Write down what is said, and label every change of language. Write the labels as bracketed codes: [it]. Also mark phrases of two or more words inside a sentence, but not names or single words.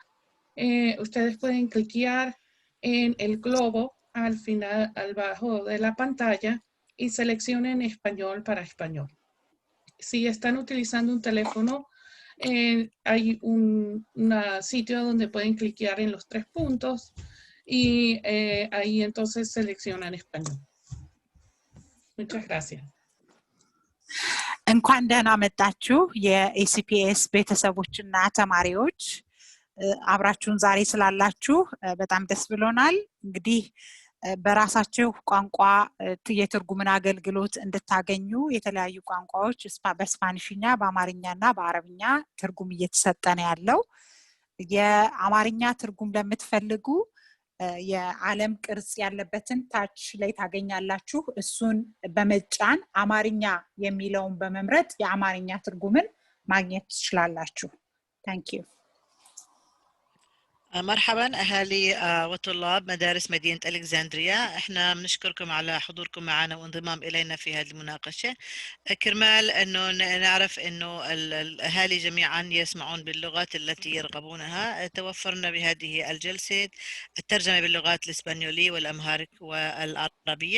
[es] Ustedes pueden cliquear en el globo al final, al bajo de la pantalla y seleccionen español para español. Si están utilizando un teléfono, hay un sitio donde pueden cliquear en los 3 puntos y ahí entonces seleccionan español. Muchas gracias. [am] እንኳን ደህና መጣችሁ የኤሲፒኤስ ቤተሰቦችና ተማሪዎች አብራችሁን ዛሬ ስላላችሁ በጣም ደስ ብሎናል። እንግዲህ በራሳችሁ ቋንቋ የትርጉምን አገልግሎት እንድታገኙ የተለያዩ ቋንቋዎች በስፓኒሽኛ በአማርኛና በአረብኛ ትርጉም እየተሰጠ ነው ያለው። የአማርኛ ትርጉም ለምትፈልጉ የዓለም ቅርጽ ያለበትን ታች ላይ ታገኛላችሁ። እሱን በመጫን አማርኛ የሚለውን በመምረጥ የአማርኛ ትርጉምን ማግኘት ትችላላችሁ። [en] Thank you. [ar] مرحبا أهالي وطلاب مدارس مدينة ألكسندريا. احنا بنشكركم على حضوركم معنا وانضمام إلينا في هذه المناقشة. كرمال أنه نعرف أنه الأهالي جميعا يسمعون باللغات التي يرغبونها، توفرنا بهذه الجلسة الترجمة باللغات الإسبانيولية والأمهارك والعربية.